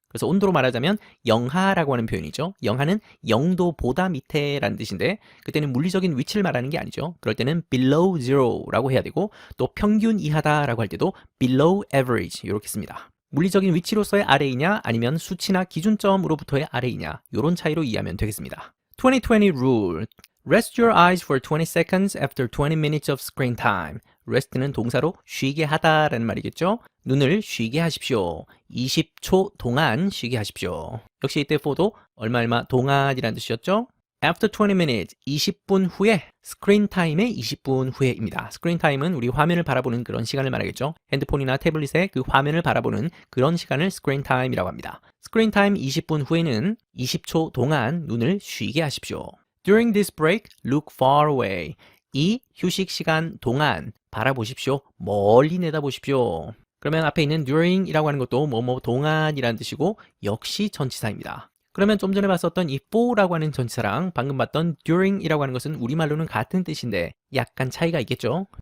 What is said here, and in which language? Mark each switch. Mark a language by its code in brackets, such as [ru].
[ko] 그래서 온도로 말하자면 영하라고 하는 표현이죠. 영하는 0도보다 밑에라는 뜻인데 그때는 물리적인 위치를 말하는 게 아니죠. 그럴 때는 below zero라고 해야 되고 또 평균 이하다라고 할 때도 below average 이렇게 씁니다. 물리적인 위치로서의 아래이냐 아니면 수치나 기준점으로부터의 아래이냐 이런 차이로 이해하면 되겠습니다. [en] 2020 rule. Rest your eyes for 20 seconds after 20 minutes of screen time. [ko] rest는 동사로 쉬게 하다라는 말이겠죠. 눈을 쉬게 하십시오. 20초 동안 쉬게 하십시오. 역시 이때 for도 얼마 동안이라는 뜻이었죠. [en] After 20 minutes, [ko] 20분 후에, 스크린 타임의 20분 후에입니다. 스크린 타임은 우리 화면을 바라보는 그런 시간을 말하겠죠. 핸드폰이나 태블릿의 그 화면을 바라보는 그런 시간을 스크린 타임이라고 합니다. 스크린 타임 20분 후에는 20초 동안 눈을 쉬게 하십시오. [en] During this break, look far away. [ko] 이 휴식 시간 동안 바라보십시오. 멀리 내다보십시오. 그러면 앞에 있는 during이라고 하는 것도 뭐뭐 동안이라는 뜻이고 역시 전치사입니다. 그러면 좀 전에 봤었던 이 for라고 하는 전치사랑 방금 봤던 during이라고 하는 것은 우리말로는 같은 뜻인데 약간 차이가 있겠죠.